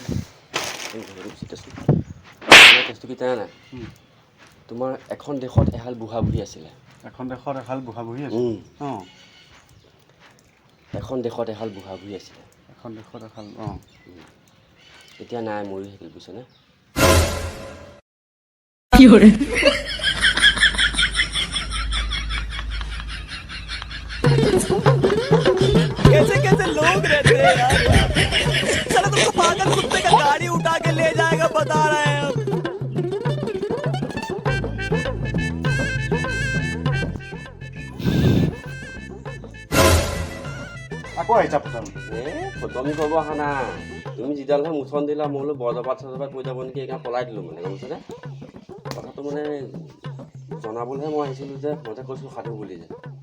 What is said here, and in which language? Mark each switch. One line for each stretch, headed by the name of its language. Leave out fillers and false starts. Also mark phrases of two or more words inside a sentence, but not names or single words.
Assamese: কেছটো কি জানা নাই তোমাৰ এখন দেশত এহাল বুঢ়া বুঢ়ী আছিলে এখন দেশত এহাল বুঢ়া বুঢ়ী আছে অঁ এখন দেশত এহাল বুঢ়া বুঢ়ী আছিলে এখন দেশত এহাল অঁ এতিয়া নাই মৰি থাকিল বুজিছানে কি হৰে
Hindi: कैसे कैसे लोग रहते हैं यार चलो तुमको पागल कुत्ते का गाड़ी उठा के ले जाएगा बता रहे हैं हम
Assamese: আকৌ আহিছা পঠাম ফটোমি কৰিব অহা নাই তুমি যিডালহে মুচন দিলা মই বোলো বৰজপাত চৰজপাত কৈ যাব নেকি সেইকাৰণে পলাই দিলোঁ মানে গম পাইছানে কথাটো মানে জনাবলৈহে মই আহিছিলোঁ যে মই যে কৈছোঁ সাধু বুলি যে